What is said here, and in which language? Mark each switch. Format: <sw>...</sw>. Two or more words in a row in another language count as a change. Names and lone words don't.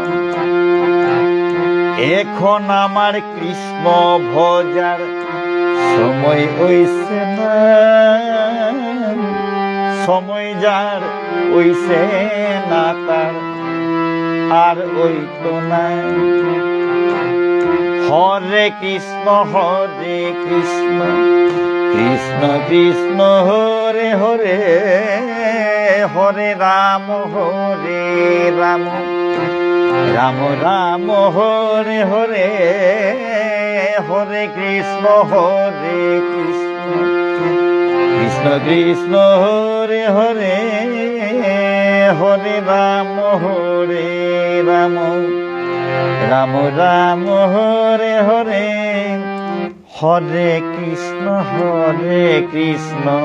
<bn>এখন আমার কৃষ্ণ ভজার সময় হইছে না, সময় যার হইছে না তার আর হইতো না।</bn> <sa>হরে কৃষ্ণ কৃষ্ণ কৃষ্ণ হরে হরে, হরে রাম রাম রাম হরে হরে, হরে কৃষ্ণ কৃষ্ণ কৃষ্ণ হরে হরে, হরে রাম রাম রাম হরে হরে, হরে কৃষ্ণ কৃষ্ণ</sa>